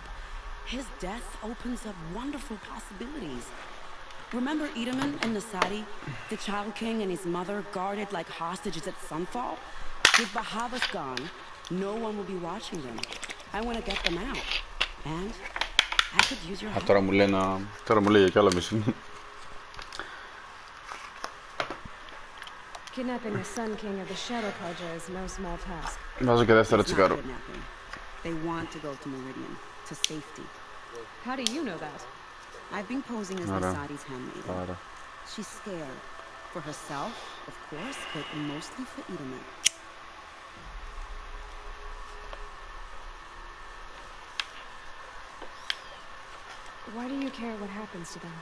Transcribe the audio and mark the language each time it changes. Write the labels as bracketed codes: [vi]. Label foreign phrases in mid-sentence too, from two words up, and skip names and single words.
[en] His death opens up wonderful possibilities. Remember Edaman and Nasadi, the Child King and his mother guarded like hostages at sunfall? With Bahavas gone, no one will be watching them. I want to get them out. And I could use your help. [el] Τώρα μου λέει για κι άλλα mission. [en] Kidnapping the Sun King of the Shadow Karja is no small task. [el] Βάζω και δεύτερο τσιγάρο. [en] They want to go to Meridian, to safety. How do you know that? I've been posing as Nasadi's handmaiden. She's scared. For herself, of course, but mostly for Edaman. Why do you care what happens to them?